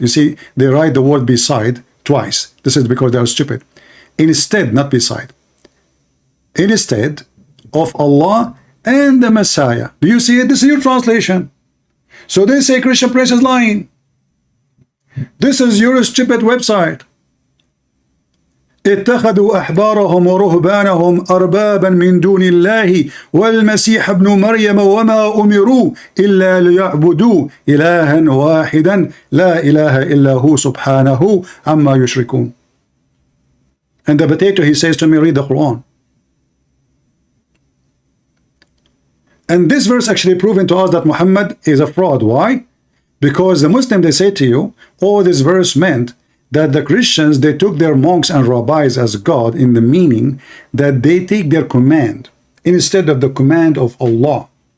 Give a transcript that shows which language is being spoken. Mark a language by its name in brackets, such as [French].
[English] You see, they write the word beside twice. This is because they are stupid. Instead, not beside. Instead of Allah and the Messiah. Do you see it? This is your translation. So they say Christian Prince is lying. This is your stupid website. [Arabic] اتخذوا أحبارهم ورهبانهم أربابا من دون الله والمسيح ابن مريم وما أمروا إلا ليعبدوا إلها واحدا لا إله إلا هو سبحانه عما يشركون. [English] And the potato, he says to me, read the Quran. And this verse actually proven to us that Muhammad is a fraud. Why? Because the Muslim, they say to you, oh, this verse meant that the Christians, they took their monks and rabbis as God, in the meaning that they take their command instead of the command of Allah.